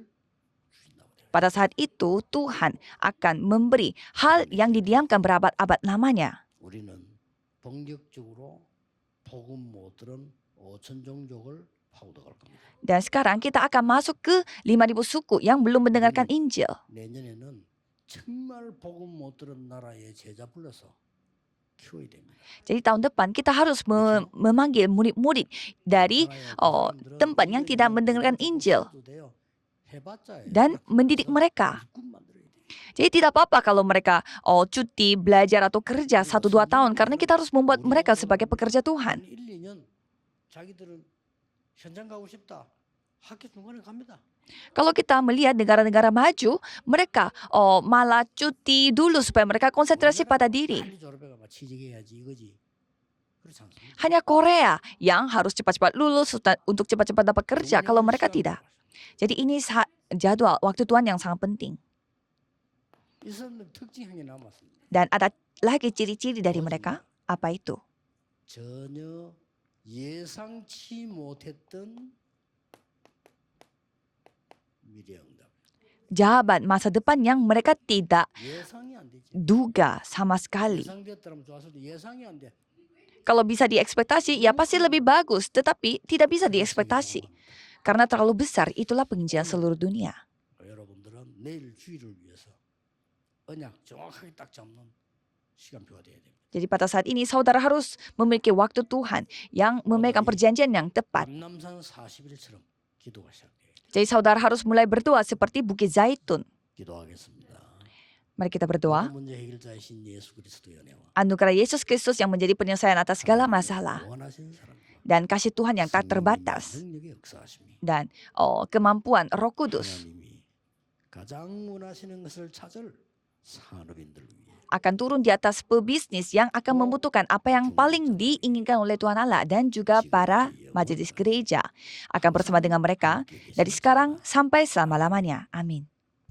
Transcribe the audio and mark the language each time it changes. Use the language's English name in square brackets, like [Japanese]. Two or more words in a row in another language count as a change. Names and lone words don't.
[Indonesian] Pada saat itu, Tuhan akan memberi hal yang didiamkan berabad-abad lamanya. [Korean] 우리는 본격적으로 복음 못 들은 5천 종족을 파고들어갈 겁니다. [Indonesian] Dan sekarang kita akan masuk ke 5.000 suku yang belum mendengarkan Injil. [Korean] 내년에는 정말 복음 못 들은 나라의 제자 불러서 키워야 됩니다. [Indonesian] Jadi tahun depan kita harus memanggil murid-murid dari tempat yang tidak mendengarkan Injil dan mendidik mereka. Jadi tidak apa-apa kalau mereka cuti, belajar atau kerja 1-2 tahun karena kita harus membuat mereka sebagai pekerja Tuhan. [Korean] 1-2년 자기들은 현장 가고 싶다. 학교 중간에 갑니다. [Indonesian] Kalau kita melihat negara-negara maju, mereka malah cuti dulu supaya mereka konsentrasi pada diri. [Korean] 빨리 졸업해가 막 취직해야지 이거지. 그렇지 않습니다. [Indonesian] Hanya Korea yang harus cepat-cepat lulus untuk cepat-cepat dapat kerja, kalau mereka tidak. Jadi ini jadwal waktu Tuhan yang sangat penting. [Korean] 이 사람들 특징 하나 남았습니다. [Indonesian] Dan ada lagi ciri-ciri dari mereka. Apa itu? [Korean] 전혀 예상치 못했던 미래응답. [Indonesian] jawaban masa depan yang mereka tidak [Korean] 예상이 안 되지. [Indonesian] duga sama sekali. [Korean] 예상됐다면 좋았을 때 예상이 안 돼. [Indonesian] Kalau bisa diekspektasi, ya pasti lebih bagus. Tetapi tidak bisa diekspektasi. Karena terlalu besar, itulah penginjilan seluruh dunia. [Korean] 여러분들은 내일 주일을 위해서 언약 정확하게 딱 잡는 시간표가 돼야 됩니다. [Indonesian] Jadi pada saat ini saudara harus memiliki waktu Tuhan yang memegang perjanjian yang tepat. [Korean] 감남산 40일처럼 기도가 시작돼요. [Indonesian] Jadi saudara harus mulai berdoa seperti Bukit Zaitun. [Korean] 기도하겠습니다. [Indonesian] Mari kita berdoa. [Korean] 모든 문제 해결자이신 예수 그리스도의 은혜와 [Indonesian] Anugerah Yesus Kristus yang menjadi penyelesaian atas segala masalah. [Korean] 원하시는 사람과 [Indonesian] Dan kasih Tuhan yang tak terbatas. [Korean] 능력의 역사하심이 [Indonesian] Dan kemampuan Roh Kudus [Korean] 하나님이 가장 원하시는 것을 찾을 산업인들을 위해 [Indonesian] akan turun di atas pebisnis yang akan membutuhkan apa yang paling diinginkan oleh Tuhan Allah dan juga para majelis gereja akan bersama dengan mereka dari sekarang sampai selama-lamanya. Amin.